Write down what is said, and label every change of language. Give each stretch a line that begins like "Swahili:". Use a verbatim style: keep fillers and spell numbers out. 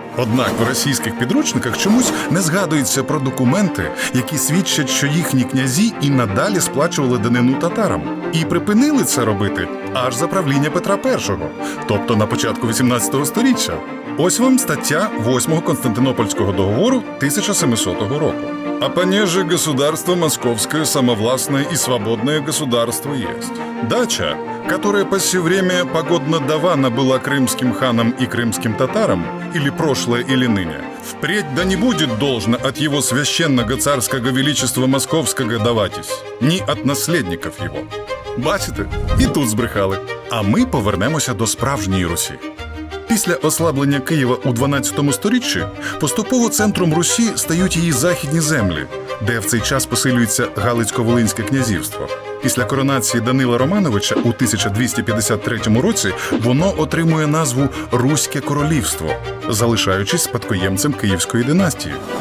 Ukrainian: Однак в російських підручниках чомусь не згадується про документи, які свідчать, що їхні князі і надалі сплачували данину татарам. І припинили це робити аж за правління Петра І, тобто на початку вісімнадцятого сторіччя. Ось вам стаття восьмого Константинопольського договору тисяча сімсотого року.
Russian: А понеже государство московское самовластное и свободное государство есть. Дача, которая по сей время погодно давана была крымским ханам и крымским татарам, или прошлое, или ныне, впредь да не будет должно от его священного царского величества московского даватись, ни от наследников его.
Ukrainian: Бачите? І тут збрехали. А ми повернемося до справжньої Русі. Після ослаблення Києва у дванадцятому сторіччі поступово центром Русі стають її західні землі, де в цей час посилюється Галицько-Волинське князівство. Після коронації Данила Романовича у тисяча двісті п'ятдесят третьому році воно отримує назву Руське королівство, залишаючись спадкоємцем Київської династії.